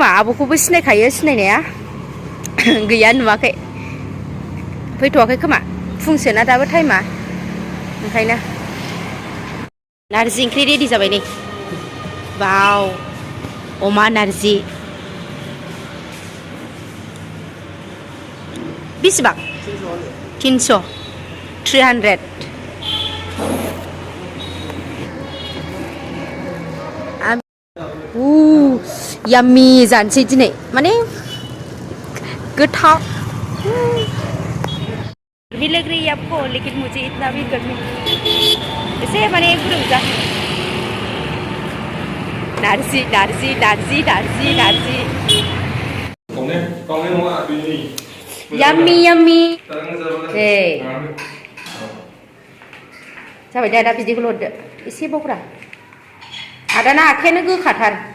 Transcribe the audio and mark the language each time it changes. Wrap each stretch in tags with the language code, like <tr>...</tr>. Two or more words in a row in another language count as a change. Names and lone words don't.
<brx>आब'खौबो सिनायखायो सिनायनाया गैया नुवाखै फैथ'वाखै खोमा फुंसोना दाबो टाइमा ओंखायनो नारजि ओंख्रि रेडि जाबाय नै वाव अमा नारजि बेसेबां 300 300 याम्मी जानोसै दिनै माने गोथाव</brx> <hi>भी लग रही है आपको लेकिन मुझे इतना भी गर्मी ऐसे</hi> <brx>माने गुदुं जा नारजि याम्मी जाबाय दा बिदिखौ हरदो एसे बावग्रा आदाना आखायानो गोखाथार</brx>